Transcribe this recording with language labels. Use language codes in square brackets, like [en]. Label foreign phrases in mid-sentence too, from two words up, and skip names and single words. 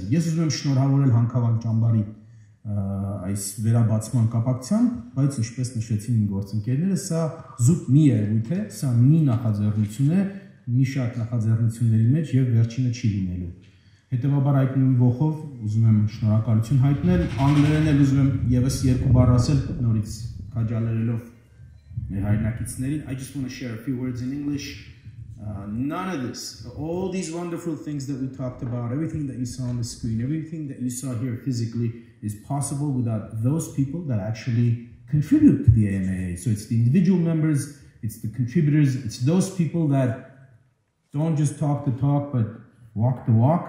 [hy] Ես ուզում եմ շնորհավորել Հանքավան ճամբարի այս վերաբացման կապակցությամբ, բայց ինչպես նշեցին իմ գործընկերները, սա զուտ մի երևույթ է, սա մի նախաձեռնություն է, մի շարք նախաձեռնությունների մեջ եւ վերջինը չի լինելու։ Հետևաբար այդ նույն ողով ուզում եմ շնորհակալություն հայտնել, անգլերեն էլ ուզում եմ եւս երկու բառ ասել, նորից քաջալերելով մեր հայրենակիցներին. [en] I just want to share a few words in English. None of this, all these wonderful things that we talked about, everything that you saw on the screen, everything that you saw here physically is possible without those people that actually contribute to the AMA. So it's the individual members, it's the contributors, it's those people that don't just talk the talk, but walk the walk.